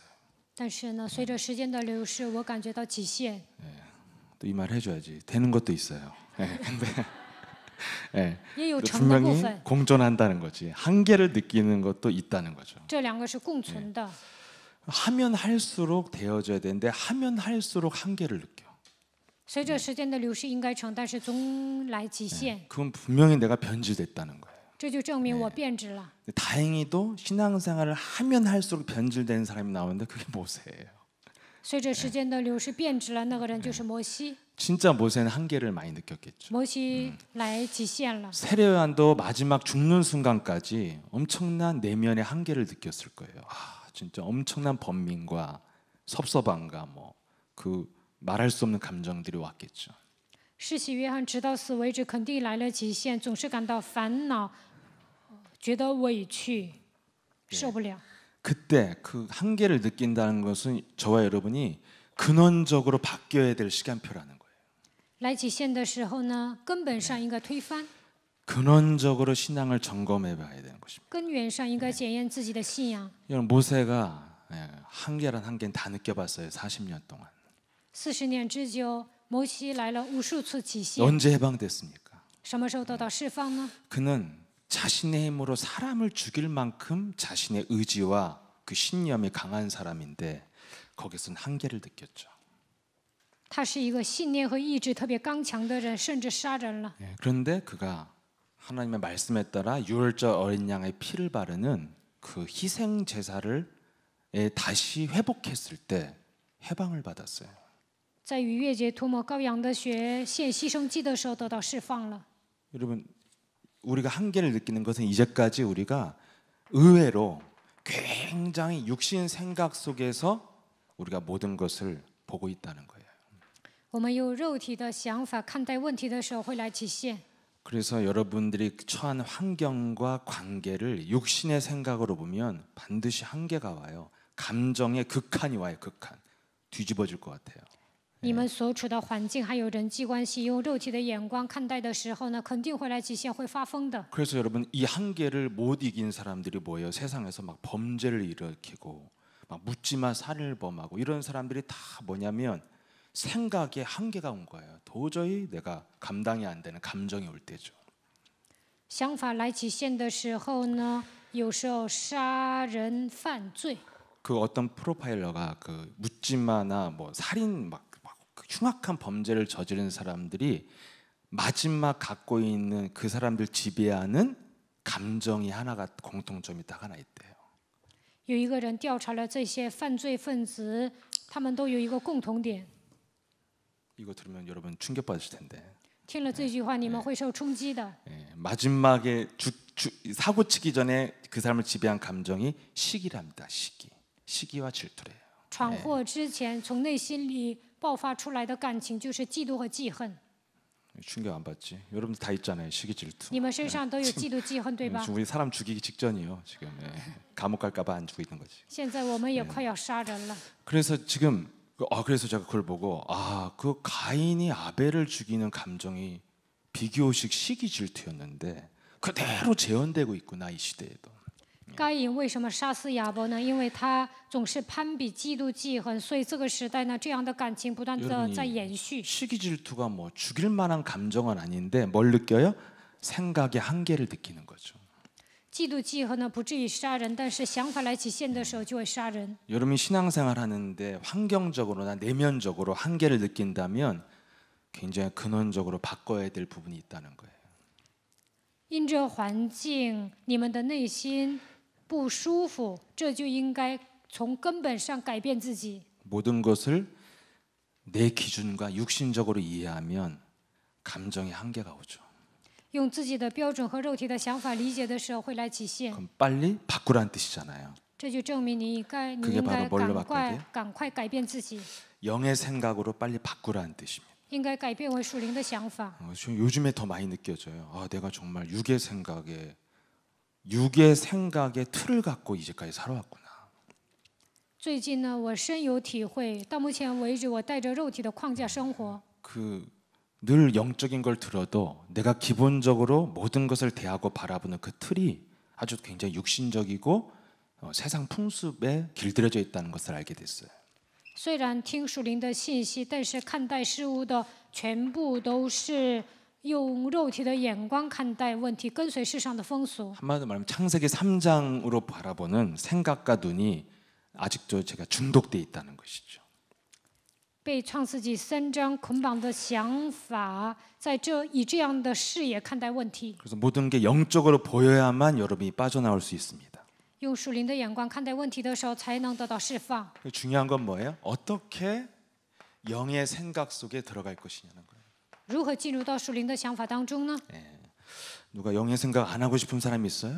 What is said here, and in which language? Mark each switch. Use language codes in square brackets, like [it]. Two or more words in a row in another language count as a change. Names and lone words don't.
[zh] 但是呢，随着时间的流逝，我感觉到极限。 [ko] 또 이 말 해줘야지. 되는 것도 있어요. 근데 [zh] 也有成的部 [ko] 분명히 [zh] 分， [ko] 공존한다는 거지. 한계를 느끼는 것도 있다는 거죠. [zh] 这两个是共存的。 [ko] 하면 할수록 되어져야 되는데 하면 할수록 한계를 느껴. [zh] 随着时间的流逝，应该成，但是总来极限， [ko] 그건 분명히 내가 변질됐다는 거예요. [zh] 这就证明我变质了。 [ko] 다행히도 신앙생활을 하면 할수록 변질되는 사람이 나오는데 그게 모세예요. [zh] 随着时间的流逝，变质了，那个人就是摩西。 [ko] 진짜 모세는 한계를 많이 느꼈겠죠. [zh] 摩西来极限了。 [ko] 세례요한도 마지막 죽는 순간까지 엄청난 내면의 한계를 느꼈을 거예요. 진짜 엄청난 번민과 섭섭함과 뭐 그 말할 수 없는 감정들이 왔겠죠. [zh] 施洗约翰直到死为止，肯定来了极限，总是感到烦恼，觉得委屈，受不了。 [ko] 그때 그 한계를 느낀다는 것은 저와 여러분이 근원적으로 바뀌어야 될 시간표라는 거예요. [zh] 来极限的时候呢，根本上应该推翻， [ko] 근원적으로 신앙을 점검해 봐야 되는 것입니다. [zh] 根源上应该检验自己的信仰。 [ko] 여러분 모세가 한계란 한계는 다 느껴봤어요. 40년 동안. [zh] 40 年之久，摩西来了无数次极限， [ko] 언제 해방됐습니까? [zh] 什么时候得到释放呢？ [ko] 그는 자신의 힘으로 사람을 죽일 만큼 자신의 의지와 그 신념이 강한 사람인데 거기서는 한계를 느꼈죠. [zh] 他是一个信念和意志特别刚强的人，甚至杀人了。 [ko] 그런데 그가 하나님의 말씀에 따라 유월절 어린 양의 피를 바르는 그 희생 제사를 다시 회복했을 때 해방을 받았어요. [zh] 在逾越节涂抹羔羊的血献牺牲祭的时候得到释放了。 [ko] 여러분 우리가 한계를 느끼는 것은 이제까지 우리가 의외로 굉장히 육신 생각 속에서 우리가 모든 것을 보고 있다는 거예요. [zh] 我们用肉体的想法看待问题的时候会来极限。 [ko] 그래서 여러분들이 처한 환경과 관계를 육신의 생각으로 보면 반드시 한계가 와요. 감정의 극한이 와요. 극한. 뒤집어질 것 같아요. [zh] 你们所处的环境还有人际关系，用肉体的眼光看待的时候呢，肯定会来极限，会发疯的。 [ko] 그래서 여러분 이 한계를 못 이긴 사람들이 뭐예요? 세상에서 막 범죄를 일으키고 막 묻지마 살인을 범하고 이런 사람들이 다 뭐냐면 생각에 한계가 온 거예요. 도저히 내가 감당이 안 되는 감정이 올 때죠. [zh] 想法来极限的时候呢，有时候杀人犯罪。 [ko] 그 어떤 프로파일러가 그 묻지마나 뭐 살인 막 흉악한 범죄를 저지른 사람들이 마지막 갖고 있는 그 사람들 지배하는 감정이 하나가 공통점이 딱 하나 있대요. [zh] 有一个人调查了这些犯罪分子，他们都有一个共同点。 [ko] 이거 들으면 여러분 충격받으실 텐데. [zh] 听了这句话，你们会受冲击的。 [ko] 마지막에 사고 치기 전에 그 사람을 지배한 감정이 시기랍니다. 시기와 질투래요. [zh] 闯祸之前，从内心里爆发出来的感情就是嫉妒和记恨。 [ko] 충격 안 받지? 여러분들 다 있잖아요. 시기 질투. [zh] 你们身上都有嫉妒、记恨，对吧？ [ko] 지금 우리 사람 죽이기 직전이요. 지금 감옥 갈까봐 안 죽고 있는 거지. [zh] 现在我们也快要杀人了。 [ko] 그래서 지금 그래서 제가 그걸 보고 그 가인이 아벨을 죽이는 감정이 비교식 시기 질투였는데 그대로 재현되고 있구나 이 시대에도. [zh] 该隐为什么杀死亚伯呢？因为他总是攀比、嫉妒、记恨，所以这个时代呢，这样的感情不断的在延续。 [ko] 시기 질투가 뭐 죽일 만한 감정은 아닌데 뭘 느껴요? 생각의 한계를 느끼는 거죠. [zh] 嫉妒、记恨呢，不至于杀人，但是想法来极限的时候就会杀人。 [ko] 여러분이 신앙생활 하는데 환경적으로나 내면적으로 한계를 느낀다면 굉장히 근원적으로 바꿔야 될 부분이 있다는 거예요. [zh] 因着环境，你们的内心不舒服，这就应该从根本上改变自己。 [ko] 모든 것을 내 기준과 육신적으로 이해하면 감정의 한계가 오죠. [zh] 用自己的标准和肉体的想法理解的时候，会来极限。 [ko] 그럼 빨리 바꾸라는 뜻이잖아요. [zh] 这就证明你应该 [ko] 그게 바로 뭘로 바꿔야 돼요? [zh] 赶快改变自己， [ko] 영의 생각으로 빨리 바꾸라는 뜻입니다. [zh] 应该改变为属灵的想法。 [ko] 요즘에 더 많이 느껴져요. 내가 정말 육의 생각에 틀을 갖고 이제까지 살아왔구나. [zh] 最近呢，我深有体会，到目前为止，我带着肉体的框架生活。 [ko] 늘 영적인 걸 들어도 내가 기본적으로 모든 것을 대하고 바라보는 그 틀이 아주 굉장히 육신적이고 세상 풍습에 길들여져 있다는 것을 알게 됐어요. [zh] 虽然听属灵的信息，但是看待事物的全部都是用肉体的眼光看待问题，跟随世上的风俗。 [ko] 한마디로 말하면 창세기 3장으로 바라보는 생각과 눈이 아직도 제가 중독돼 있다는 것이죠. [zh] 被创世纪3章捆绑的想法，以这样的视野看待问题， [ko] 그래서 모든 게 영적으로 보여야만 여러분이 빠져나올 수 있습니다. [zh] 用属灵的眼光看待问题的时候，才能得到释放。 [ko] 중요한 건 뭐예요? 어떻게 영의 생각 속에 들어갈 것이냐는 거예요. [zh] 如何进入到属灵的想法当中呢？ [ko] 누가 영의 생각 안 하고 싶은 사람이 있어요?